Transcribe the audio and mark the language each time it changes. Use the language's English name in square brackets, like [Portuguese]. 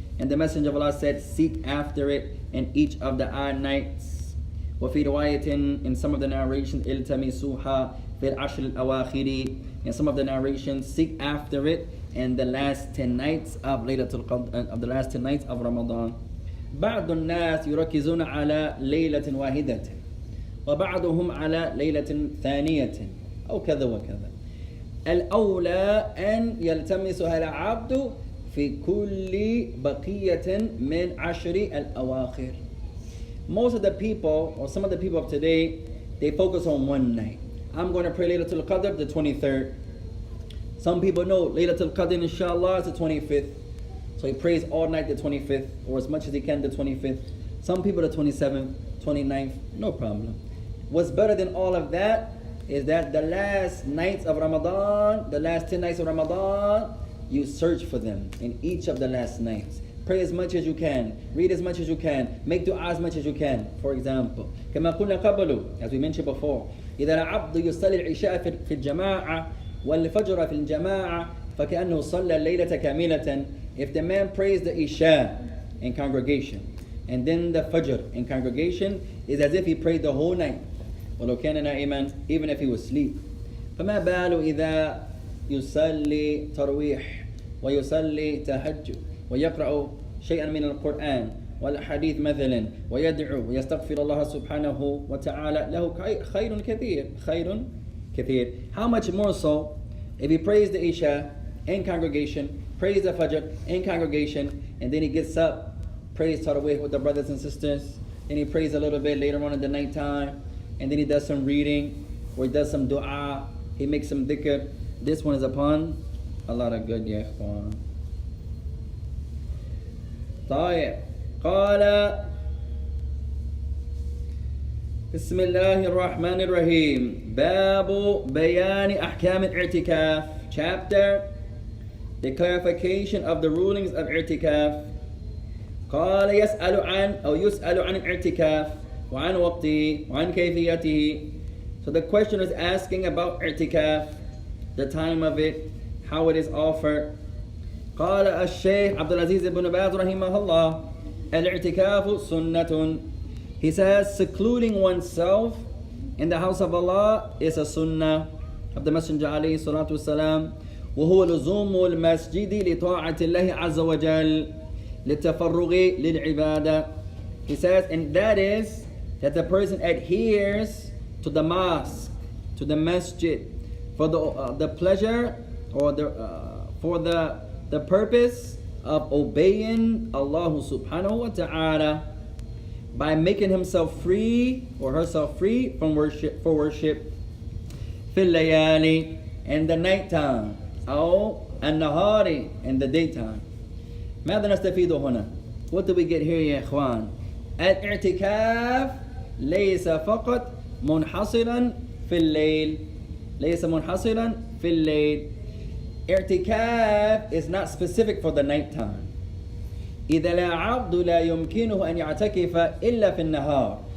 [English] And the Messenger of Allah said, seek after it in each of the odd nights. [Arabic] وفي رواية, [English] in some of the narrations, [Arabic] التمسوها في العشر الأواخر. [English] In some of the narrations, seek after it in the last 10 nights of Laylatul Qadr, of the last 10 nights of Ramadan. [Arabic] بعض الناس يركزون على ليلة واحدة وبعضهم على ليلة ثانية أو كذا وكذا. الأولى أن يلتمسها العبد في كل بقية من عشر الأواخر. [English] Most of the people, or some of the people of today, they focus on one night. I'm going to pray Laylatul Qadr the 23rd. Some people know Laylatul Qadr inshallah is the 25th. So he prays all night the 25th, or as much as he can the 25th. Some people the 27th, 29th, no problem. What's better than all of that is that the last nights of Ramadan, the last 10 nights of Ramadan, you search for them in each of the last nights. Pray as much as you can, read as much as you can, make dua as much as you can. For example, [Arabic] كما قلنا قبل, [English] as we mentioned before, [Arabic] إذا العبد يصلي العشاء في الجماعة والفجر في الجماعة فكأنه صلى الليلة كاملة. [English] If the man prays the Isha in congregation and then the Fajr in congregation, is as if he prayed the whole night. [Arabic] ولو كان نائما, [English] even if he was asleep. [Arabic] فما بال إذا يصلي ترويح ويصلي تهجد ويقرأ شيئا من القرآن والحديث مثلا ويدعو ويستغفر الله سبحانه وتعالى, له خير كثير, خير كثير. [English] How much more so if he prays the Isha in congregation, prays the Fajr in congregation, and then he gets up, prays Tarawih with the brothers and sisters, then he prays a little bit later on in the night time, and then he does some reading, or he does some dua, he makes some dhikr. This one is upon a lot of good, ya ikhwan. [Arabic] طيب قال بسم الله الرحمن الرحيم باب بيان أحكام الاعتكاف. [English] Chapter, the clarification of the rulings of i'tikaf. [Arabic] قال يسأل عن أو يسأل عن الاعتكاف وعن وقته وعن كيفيته. [English] So the question is asking about i'tikaf, the time of it, how it is offered. [Arabic] قال الشيخ Abdul Ibn Baaz رحمه الله الاعتكاف سنة. [English] He says secluding oneself in the house of Allah is a sunnah of the Messenger [Arabic] عليه الصلاة والسلام. وهو لزوم المسجد لطاعة الله عز وجل للتفرغ للعبادة. [English] He says, and that is that the person adheres to the mosque, to the masjid, for the pleasure or for the purpose of obeying Allah subhanahu wa ta'ala by making himself free or herself free from worship, for worship. [Arabic] في الليالي, [English] in the nighttime, [Arabic] أو النهار, [English] in the daytime. [Arabic] ماذا نستفيد هنا? [English] What do we get here [Arabic] يا إخوان? الاعتكاف ليس فقط منحصرا في الليل. ليس منحصرا في الليل. [English] I'tikaf is not specific for the night time. [Arabic] إذا لا عبد لا يمكنه أن يعتكف إلا في النهار.